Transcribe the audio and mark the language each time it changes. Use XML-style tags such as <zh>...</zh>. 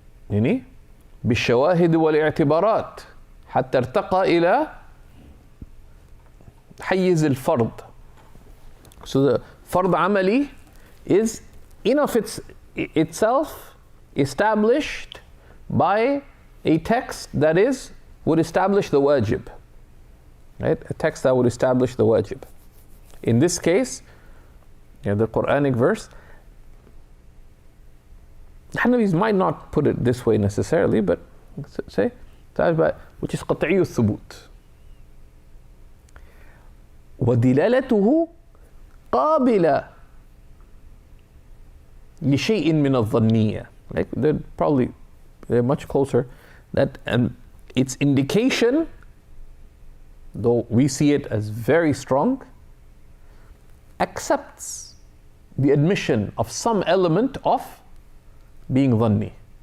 <ar>يعني بالشواهد والاعتبارات حتى ارتقى إلى حيز الفرض.</ar> <en>So the فرض عملي is in of itself established by a text that would establish the wajib, right? A text that would establish the wajib. In this case, you know, the Quranic verse, Hanafis might not put it this way necessarily, but say, which is قطعي الثبوت.</en> <ar>ودلالته قابلة لشيء من الظنية.</ar> <en>Like they're much closer. That and its indication, though we see it as very strong, accepts the admission of some element of being dhanni.</en>